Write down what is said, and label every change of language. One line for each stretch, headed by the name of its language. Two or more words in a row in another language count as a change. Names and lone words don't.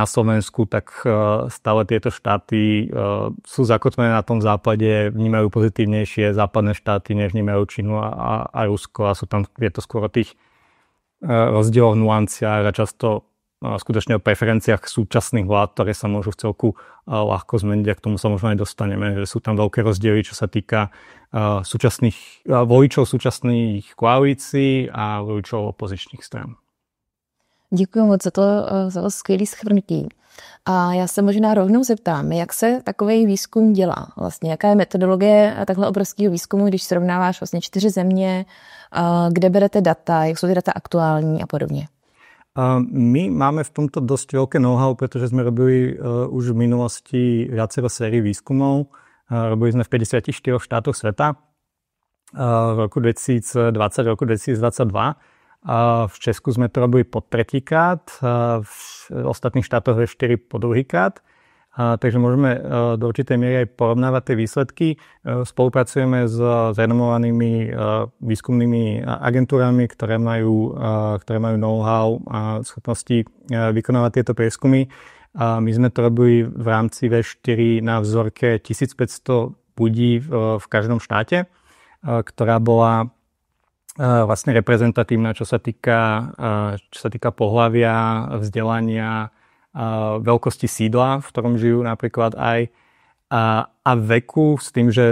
Slovak: Slovensku, tak stále tieto štáty sú zakotvené na tom západe, vnímajú pozitívnejšie západné štáty, než vnímajú Čínu a Rusko a je to skôr o tých rozdieloch, nuanciách a často skutočne o preferenciách súčasných vlád, ktoré sa môžu v celku ľahko zmeniť a k tomu sa možno aj dostaneme, že sú tam veľké rozdiely, čo sa týka voličov súčasných koalícií a voličov opozičních stran.
Czech: Děkuji moc za to skvělé shrnutí. A já se možná rovnou zeptám, jak se takový výzkum dělá? Vlastně, jaká je metodologie takhle obrovského výzkumu, když srovnáváš vlastně 4 země, kde berete data, jak jsou ty data aktuální a podobně?
Slovak: My máme v tomto dosť veľké know-how, pretože sme robili už v minulosti viacero sérií výskumov. Robili sme v 54 štátoch sveta v roku 2020, roku 2022. V Česku sme to robili po tretíkrát, v ostatných štátoch V4 po druhýkrát. Takže môžeme do určitej miery aj porovnávať tie výsledky. Spolupracujeme s renomovanými výskumnými agentúrami, ktoré majú know-how a schopnosti vykonávať tieto prieskumy. My sme to robili v rámci V4 na vzorke 1500 ľudí v každom štáte, ktorá bola vlastne reprezentatívna, čo sa týka pohlavia, vzdelania, veľkosti sídla, v ktorom žijú napríklad aj a veku, s tým, že